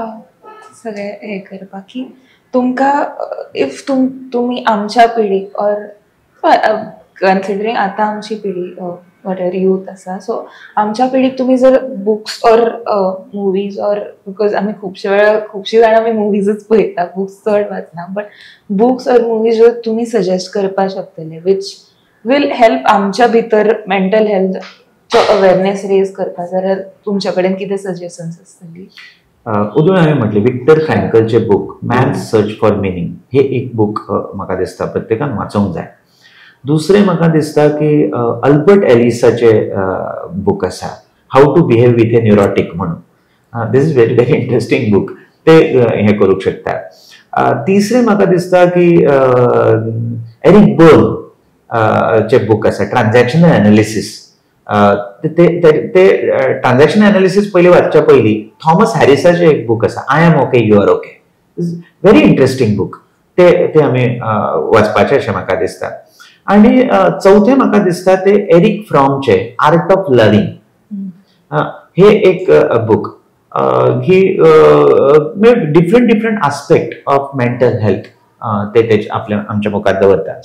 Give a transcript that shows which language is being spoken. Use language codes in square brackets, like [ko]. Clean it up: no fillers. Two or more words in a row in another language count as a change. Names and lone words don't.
[kok] सगळे हे करपाक की तुमकां इफ तुमी आमच्या पिढीक [en] or considering [kok] आतां आमची पिढी [en] whatever youth [kok] आसा, सो आमच्या पिढीक तुमी जर [en] books or movies or because [kok] आमी खुबशे जाणां आमी मुवीजूच पळयता, बुक्स चड वाचना, [en] but books or movies [kok] जर तुमी सजेस्ट करपाक शकतले [en] which will help [kok] आमच्या भितर [en] mental healthcho awareness raise [kok] करपाक, जाल्यार तुमच्या कडेन कितें सजेशन्स आसतली? उदून हांवें म्हटलें विक्टर फ्रँकलचे बूक मॅन्स सर्च फॉर मिनींग हे एक बूक म्हाका दिसता प्रत्येकान वाचूंक जाय. दुसरें म्हाका दिसता की अल्बर्ट एलिसाचे बूक आसा हाऊ टू बिहेव विथ ए न्युरोटीक म्हणून. [en] this is very very interesting book, [kok] ते हे करूंक शकता. तिसरें म्हाका दिसता की एरिक बर्न चे बूक आसा ट्रान्झॅक्शनल एनालिसीस. ते ट्रान्झॅक्शन एनालिसीस पयलीं वाचच्या पयलीं थॉमस हॅरिसाचे एक बूक आसा आय एम ओके यू आर ओके. [en] very interesting book. [kok] ते आमी वाचपाचें अशें म्हाका दिसता. आणि चौथे म्हाका दिसता ते एरिक फ्रॉमचे आर्ट ऑफ लव्हिंग हे एक बुक. ही [en] different aspect of mental health [kok] ते आमच्या मुखार दवरता.